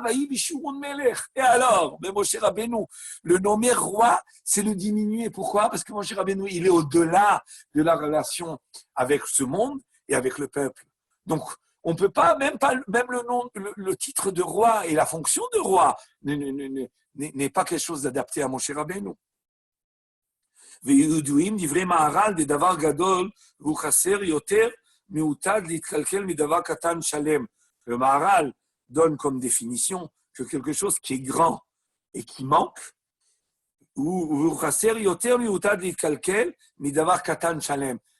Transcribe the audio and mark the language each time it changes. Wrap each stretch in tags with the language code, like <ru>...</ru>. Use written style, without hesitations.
<he>Vaï Bishurun Melech.</he> <fr>Et alors, mais Moshe Rabbeinu, le nommer roi, c'est le diminuer. Pourquoi? Parce que Moshe Rabbeinu, il est au-delà de la relation avec ce monde et avec le peuple. Donc, on ne peut pas, même le nom, le titre de roi et la fonction de roi n'est pas quelque chose d'adapté à Moshe Rabbeinu.</fr> <he>וידועים דברי מהר"ל דדבר גדול והוא חסר יותר מעוטד להתקלקל מדבר קטן שלם.</he> <fr>Le Maharal donne comme définition que quelque chose qui est grand et qui manque,</fr> <he>והוא חסר יותר מעוטד להתקלקל מדבר קטן שלם.</he>